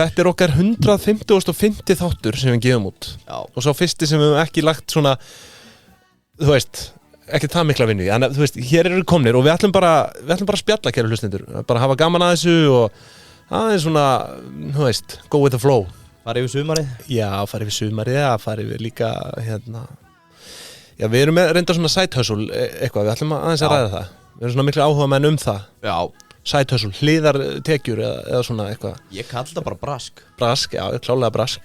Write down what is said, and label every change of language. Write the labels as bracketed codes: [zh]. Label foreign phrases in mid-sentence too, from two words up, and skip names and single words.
[is] Þetta er okkar 150. þáttur sem við gefum út. Já. Og svo fyrsti sem við höfum ekki lagt svona, þú veist, ekki það mikla vinnu í. Þannig að, þú veist, hér eru komnir og við ætlum bara að spjalla, kæru hlustendur. Bara hafa gaman að þessu og aðeins svona, þú veist, [en] go with the flow. [is] Fara yfir sumarið? Já, fara yfir sumarið, fara yfir líka, Já, við erum með reynda svona [en] side hustle [is] eitthvað, við ætlum aðeins að ræða það. Við erum svona miklu áhuga menn það. Já. [en] Side hustle, [is] hliðartekjur eða svona eitthvað. Ég kalli það bara brask. Brask, já, klálega brask.